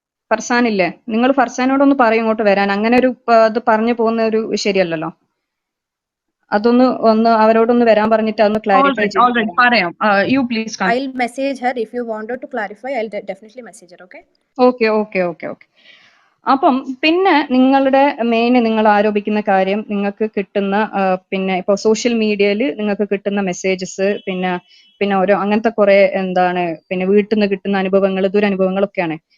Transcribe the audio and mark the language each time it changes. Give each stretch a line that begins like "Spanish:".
Malayalam: ഫർസാനില്ലേ? നിങ്ങൾ ഫർസാനോടൊന്ന് പറയും ഇങ്ങോട്ട് വരാൻ. അങ്ങനെ ഒരു ഇത് പറഞ്ഞു പോകുന്ന ഒരു ശരിയല്ലല്ലോ. ഒന്ന് അവരോടൊന്ന് വരാൻ പറഞ്ഞിട്ട് അതൊന്ന് ക്ലാരിഫൈ ചെയ്യും. പറയാം.
English: You please continue. I'll message her. If you wanted to clarify, I'll definitely message her. Okay? Okay.
Malayalam: അപ്പം പിന്നെ നിങ്ങളുടെ നിങ്ങൾ ആരോപിക്കുന്ന കാര്യം നിങ്ങൾക്ക് കിട്ടുന്ന പിന്നെ ഇപ്പൊ സോഷ്യൽ മീഡിയയിൽ നിങ്ങൾക്ക് കിട്ടുന്ന മെസ്സേജസ് പിന്നെ ഓരോ അങ്ങനത്തെ കുറെ പിന്നെ വീട്ടിൽ നിന്ന് കിട്ടുന്ന അനുഭവങ്ങൾ, ദുരനുഭവങ്ങളൊക്കെയാണ്.